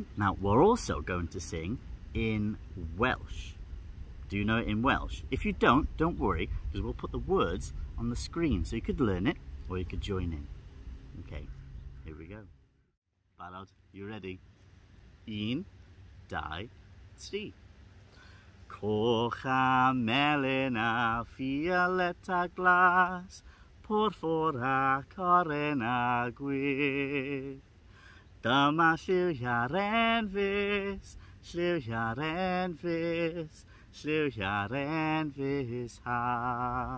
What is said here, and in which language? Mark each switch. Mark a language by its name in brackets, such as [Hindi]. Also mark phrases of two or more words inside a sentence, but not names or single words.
[English] Now, we're also going to sing in Welsh. Do you know it in Welsh? If you don't worry, because we'll put the words on the screen, so you could learn it or you could join in. Okay, here we go. Barod, you ready? 1, 2, 3. [Welsh] Coch a melyn a fialet a glas, porffor a coren a gwyrdd. Dyma lliwiau'r enfys, lliwiau'r enfys, lliwiau'r enfys haf.